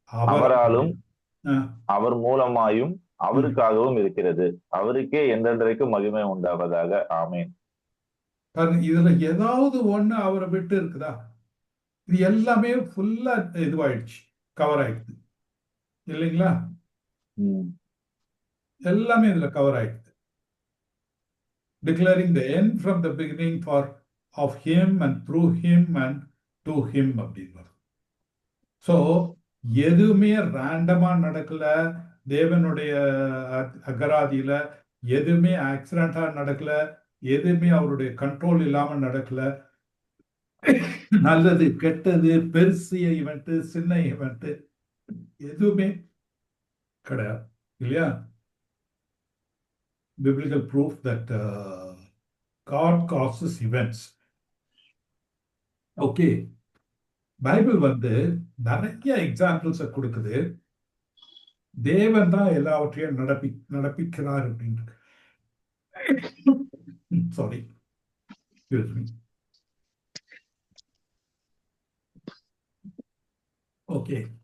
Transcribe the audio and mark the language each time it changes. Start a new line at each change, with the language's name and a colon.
Tamil: அவராலும் அவர் மூலமாயும் அவருக்காகவும் இருக்கிறது, அவருக்கே என்றென்றைக்கும் மகிமை உண்டாவதாக. ஆமென். இதுல ஏதாவது ஒண்ணு அவரை விட்டு இருக்குதா? இது எல்லாமே ஃபுல்லா இதுவாயிடுச்சு, கவர் ஆயிடுது இல்லைங்களா? எல்லாமே இதுல கவர் ஆயிடுது.
English: Declaring the end from the beginning of him and through him and to him அப்படின்னு.
Tamil: ஸோ எதுவுமே ரேண்டமா நடக்கல, தேவனுடைய அகராதியில எதுவுமே ஆக்சிடென்டா நடக்கல, எதுவுமே அவருடைய கண்ட்ரோல் இல்லாம நடக்கல. நல்லது கெட்டது, பெருசிய ஈவெண்ட், சின்ன ஈவெண்ட் எதுவுமே கிடையாது இல்லையா?
English: Biblical proof that God causes events. Okay.
Tamil: Bible வந்து நிறைய எக்ஸாம்பிள்ஸை கொடுக்குது. தேவன் தான் எல்லாவற்றையும் நடப்பிக்கிறார் அப்படின்னு.
English: Sorry, okay.